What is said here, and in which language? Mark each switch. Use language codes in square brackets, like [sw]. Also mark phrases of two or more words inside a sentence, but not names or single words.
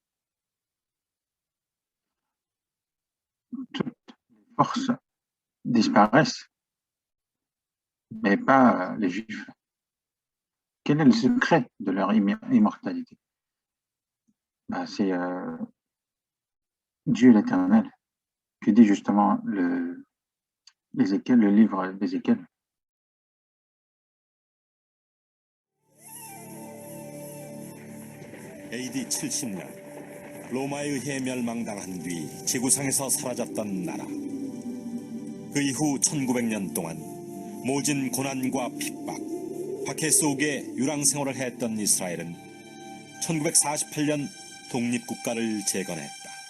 [fr] Toutes les forces disparaissent, mais pas les juifs. » Quel est le secret de leur immortalité? C'est Dieu l'Éternel, qui dit justement le livre d'Ézéchiel. [ko] AD 70년 로마에 의해 멸망당한 뒤 지구상에서 사라졌던 나라. 그 이후 1900년 동안 모진 고난과 핍박, 박해 속에 유랑생활을 했던 이스라엘은 1948년 독립국가를 재건했다.